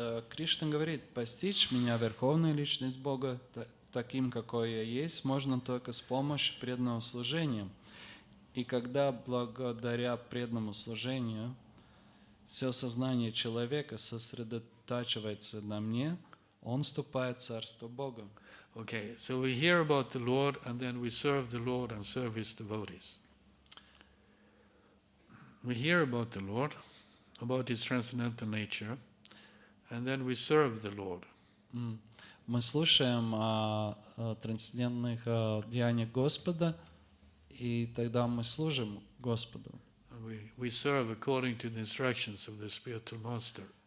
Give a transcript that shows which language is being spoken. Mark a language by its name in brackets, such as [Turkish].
[Russian] Кришна говорит, постичь меня, верховную личность Бога, таким, какой я есть, можно только с помощью преданного служения. И когда благодаря преданному служению все сознание человека сосредотачивается на мне, он вступает в Царство Бога. [English] Okay, so we hear about the Lord and then we serve the Lord and serve His devotees. We hear about the Lord, about His transcendental nature, and then we serve the Lord. [Russian] Мы слушаем о трансцендентных деяниях Господа, и тогда мы служим Господу. [English] We serve according to the instructions of the spiritual master.